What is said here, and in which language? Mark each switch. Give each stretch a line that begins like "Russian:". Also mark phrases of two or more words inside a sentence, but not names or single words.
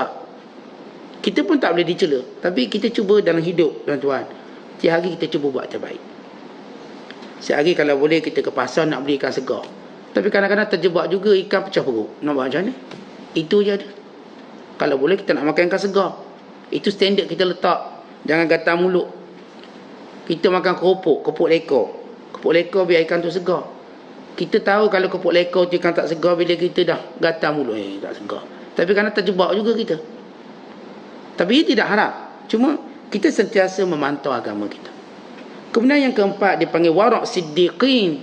Malay: Kita pun tak boleh dicela. Tapi kita cuba dalam hidup tuan-tuan, tiap hari kita cuba buat terbaik. Sehari kalau boleh kita ke pasar nak beli ikan segar. Tapi kadang-kadang terjebak juga ikan pecah perut. Nak buat macam mana? Itu je ada. Kalau boleh kita nak makan ikan segar. Itu standard kita letak. Jangan gatal mulut. Kita makan kepuk lekor. Kepuk lekor biar ikan tu segar. Kita tahu kalau kepuk lekor tu ikan tak segar bila kita dah gatal mulut. Tak segar. Tapi kadang terjebak juga kita. Tapi ia tidak haram. Cuma kita sentiasa memantau agama kita. Kemudian yang keempat dipanggil warak siddiqin.